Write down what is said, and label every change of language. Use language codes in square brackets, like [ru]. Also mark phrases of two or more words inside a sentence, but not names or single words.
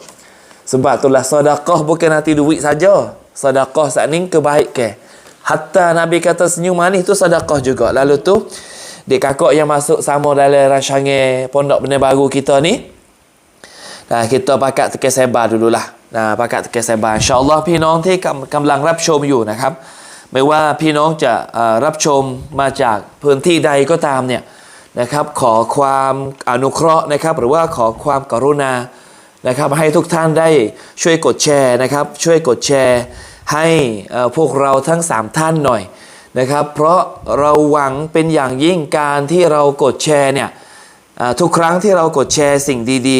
[ms] Sebab itulah sedekah bukan nanti duit saja. Sedekah saat ni kebaikan. Hatta Nabi kata senyum manis tu sedekah juga. Lalu tu dek kakak yang masuk sama dalam rancangan Pondok Benih Baru kita ni. Nah, kita pakat tekan sebar dululah. Nah, pakat tekan sebar. [th] InsyaAllah พี่น้องที่กำลังรับชมอยู่นะครับไม่ว่าพี่น้องจะรับชมมาจากพื้นที่ใดก็ตามเนี่ยนะครับขอความอนุเคราะห์นะครับหรือว่าขอความกรุณานะครับให้ทุกท่านได้ช่วยกดแชร์นะครับช่ วยกดแชร์ให้พวกเราทั้ง3ท่านหน่อยนะครับเพราะเราหวังเป็นอย่างยิ่งการที่เรากดแชร์เนี่ยทุกครั้งที่เรากดแชร์สิ่งดีๆ